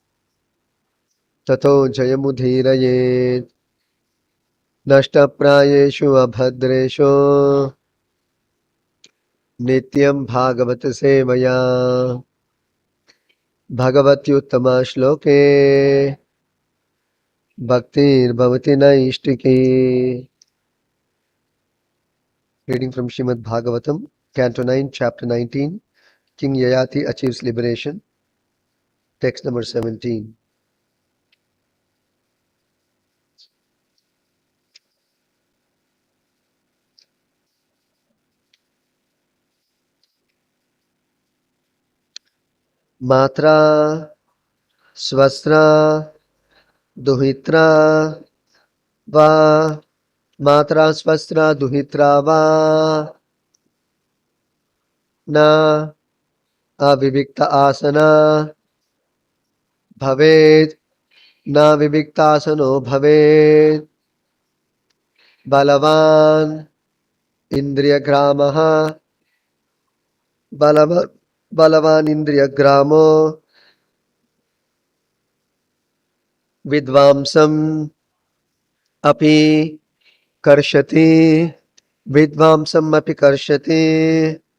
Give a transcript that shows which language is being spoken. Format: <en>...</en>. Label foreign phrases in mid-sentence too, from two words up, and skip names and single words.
<sa>ततो जयमुदीरयेत् नष्टप्रायेषु अभद्रेषु नित्यं भागवत सेवया भगवति उत्तम श्लोके भक्तिर् भवति नैष्ठिकी.</sa> <en>Reading from Srimad Bhagavatam, Canto 9, Chapter 19. King Yayati achieves liberation. Text number 17.</en> <sa>मात्रा स्वस्रा दुहित्रा वा मात्रा स्वस्रा दुहित्रा वा न अविविक्त आसन भवेद् न विविक्त आसनो भवेद् बलवान् इन्द्रिय ग्रामः बलवान् इन्द्रिय ग्रामो विद्वांसम् अपि कर्षति विद्वांसम् अपि कर्षति</sa>